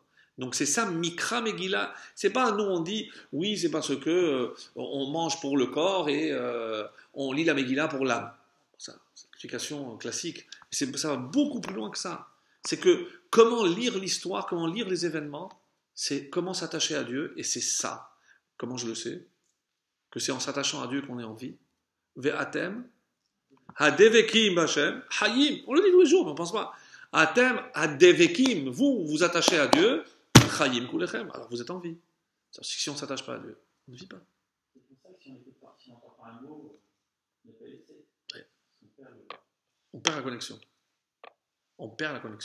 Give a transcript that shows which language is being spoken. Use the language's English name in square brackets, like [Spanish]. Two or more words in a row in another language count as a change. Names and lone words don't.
[French] Donc c'est ça, [Hebrew] מקרא מגילה. [French] C'est pas nous on dit, oui, c'est parce que on mange pour le corps et on lit la Megillah pour l'âme. C'est l'explication classique. Ça va beaucoup plus loin que ça. C'est que comment lire l'histoire, comment lire les événements, c'est comment s'attacher à Dieu, et c'est ça. Comment je le sais? Que c'est en s'attachant à Dieu qu'on est en vie. [Hebrew] ואתם הדבקים בה' חיים. [French] On le dit tous les jours, mais on ne pense pas. [Hebrew] אתם הדבקים, [French] vous vous attachez à Dieu, [Hebrew] חיים כולכם. [French] Alors vous êtes en vie. C'est-à-dire que si on ne s'attache pas à Dieu, on ne vit pas. C'est pour ça que si on n'entend pas un mot, on ne peut pas laisser. Ouais. On perd la connexion. On perd la connexion.